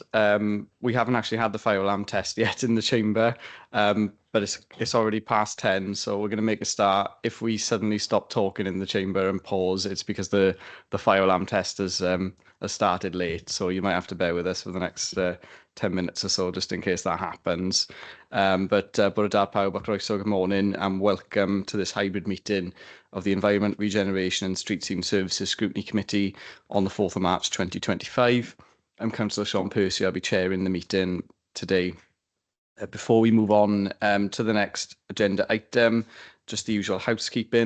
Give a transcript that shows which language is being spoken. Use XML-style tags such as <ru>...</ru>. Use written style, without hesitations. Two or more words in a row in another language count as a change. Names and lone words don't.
<en>We haven't actually had the fire alarm test yet in the chamber, but it's already past 10, so we're going to make a start. If we suddenly stop talking in the chamber and pause, it's because the fire alarm test has started late, so you might have to bear with us for the next 10 minutes or so, just in case that happens.</en> <cy>Bore da pawb ac croeso,</cy> <en>good morning, and welcome to this hybrid meeting of the Environment, Regeneration and Street Scene Services Scrutiny Committee on the 4th of March 2025. I'm Councillor Sean Percy. I'll be chairing the meeting today. Before we move on to the next agenda item, just the usual housekeeping.</en>